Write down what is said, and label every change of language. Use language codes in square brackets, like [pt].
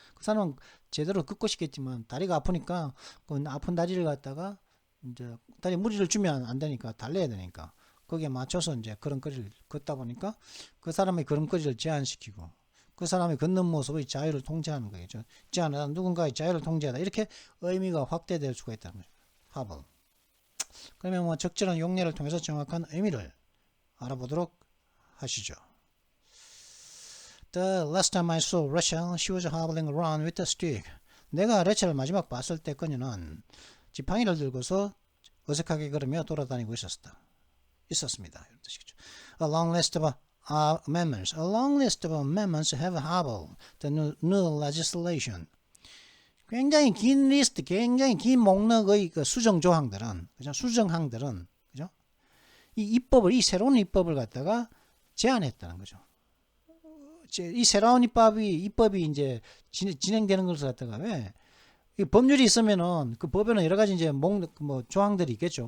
[ko] 그 사람은 제대로 걷고 싶겠지만 다리가 아프니까 그 아픈 다리를 갖다가 이제 다리 무리를 주면 안 되니까 달래야 되니까 거기에 맞춰서 이제 걸음걸이를 걷다 보니까 그 사람의 걸음걸이를 제한시키고 그 사람이 걷는 모습의 자유를 통제하는 거겠죠. 제한하다 누군가의 자유를 통제하다 이렇게 의미가 확대될 수가 있다는 거죠. 하버. 그러면 뭐 적절한 용례를 통해서 정확한 의미를 알아보도록 하시죠. [en] The last time I saw Rachel, she was hobbling around with a stick. [ko] 내가 레첼을 마지막 봤을 때 그녀는 지팡이를 들고서 어색하게 걸으며 돌아다니고 있었습니다. 이런 뜻이겠죠. [en] A long list of amendments. A long list of amendments have hobbled the new legislation. [ko] 굉장히 긴 리스트, 굉장히 긴 목록의 그 수정 조항들은, 그죠? 수정항들은, 그죠? 이 새로운 입법을 갖다가 제안했다는 거죠. 이 새로운 입법이 이제 진행되는 것을 갖다가 왜 법률이 있으면은 그 법에는 여러 가지 이제 뭐 조항들이 있겠죠.